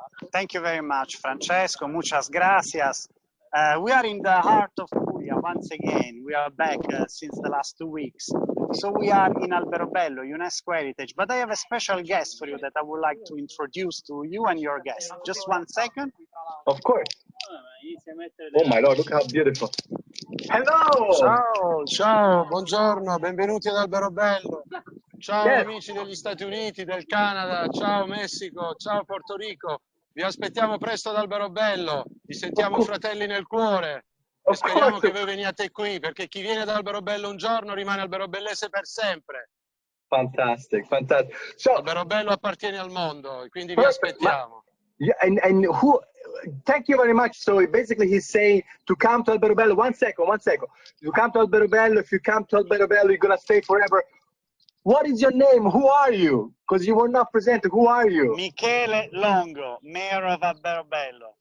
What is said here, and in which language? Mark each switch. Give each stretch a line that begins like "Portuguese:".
English: Thank you very much, Francesco.
Spanish: Muchas gracias.
English: We are in the heart of Puglia once again. We are back since the last 2 weeks. So we are in Alberobello, UNESCO Heritage. But I have a special guest for you that I would like to introduce to you and your guest. Just 1 second. Of course. Oh my Lord, look how beautiful. Hello!
Italian: Ciao, ciao, buongiorno, benvenuti ad Alberobello. Ciao amici degli Stati Uniti, del Canada, ciao Messico, ciao Porto Rico. Vi aspettiamo presto ad Alberobello, vi sentiamo fratelli nel cuore e speriamo che voi veniate qui, perché chi viene ad Alberobello un giorno rimane alberobellese per sempre.
English: Fantastic, fantastic. So,
Italian: Alberobello appartiene al mondo, quindi vi aspettiamo.
English: Yeah, and who? Thank you very much. So basically, he's saying to come to Alberobello. One second. You come to Alberobello. If you come to Alberobello, you're gonna stay forever. What is your name? Who are you? Because you were not presented. Who are you? Michele Longo, Mayor of Alberobello.